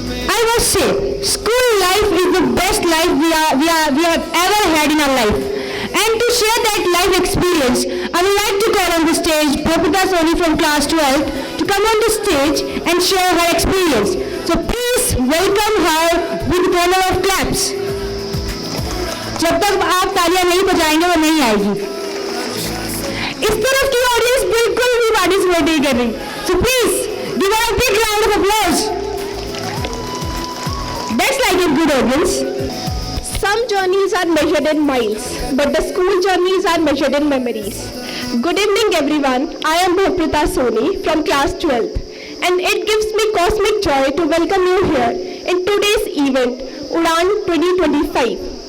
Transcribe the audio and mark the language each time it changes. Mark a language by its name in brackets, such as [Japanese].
[English] I must say, school life is the best life we have ever had in our life. And to share that life experience, I would like to call on the stage Bhopita Soni from class 12 to come on the stage and share her experience. So please welcome her with a round of claps. [Hindi] जब तक आप तालियां नहीं बजाएंगे वो नहीं आएगी। इस तरफ की ऑडियंस बिल्कुल भी पार्टिसिपेट नहीं कर रही। [English] So please give her a big round of applause. That's like a good audience. Some journeys are measured in miles, but the school journeys are measured in memories. Good evening everyone, I am Bhopita Soni from class 12 and it gives me cosmic joy to welcome you here in today's event, Udan 2025.